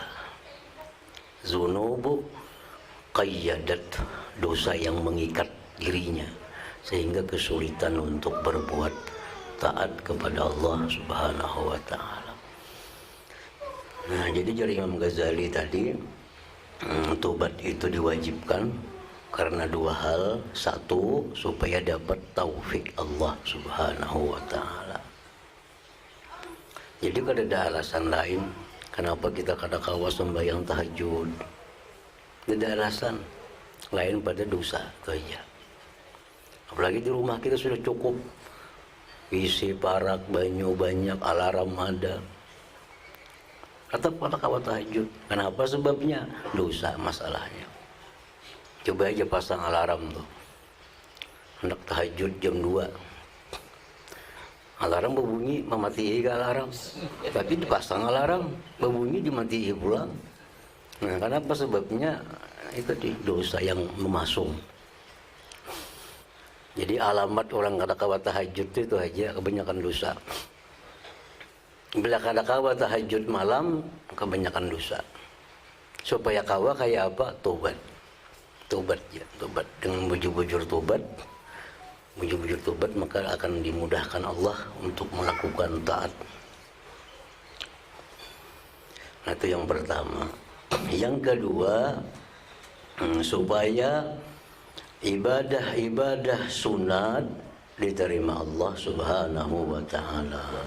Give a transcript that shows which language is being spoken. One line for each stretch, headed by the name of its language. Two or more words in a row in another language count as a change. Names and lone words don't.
Arabic: ذنوب قيدت,
Indonesian: dosa yang mengikat dirinya sehingga kesulitan untuk berbuat taat kepada Allah
Arabic: سبحانه وتعالى.
Indonesian: Nah, jadi dari Imam Ghazali tadi, tobat itu diwajibkan karena dua hal. Satu, supaya dapat taufik Allah
Arabic: سبحانه وتعالى.
Banjar: Jadi kada ada alasan lain kenapa kita kada kawa sembahyang tahajud.
Indonesian: Tidak ada alasan lain pada dosa itu aja.
Banjar: Apalagi di rumah kita sudah cukup isi parak, banyu banyak, alarm ada. Tetap kada kawa tahajud.
Indonesian: Kenapa sebabnya? Dosa masalahnya.
Banjar: Coba aja pasang alarm tuh. Hendak tahajud jam 2. Alarm berbunyi, mematii ke alarm. Tapi dipasang alarm, berbunyi dimatii pulang.
Indonesian: Nah, kenapa sebabnya? Itu di dosa yang memasung.
Banjar: Jadi alamat orang kada kawa tahajud itu aja kebanyakan dosa. Bila kada kawa tahajud malam, kebanyakan dosa. Supaya kawa kayak apa? Tobat. Tobat ya, tobat dengan bujur-bujur tobat. Bujur-bujur tobat maka akan dimudahkan Allah untuk melakukan taat.
Indonesian: Nah, itu yang pertama. Yang kedua, supaya ibadah-ibadah sunat diterima Allah
Arabic: سبحانه وتعالى.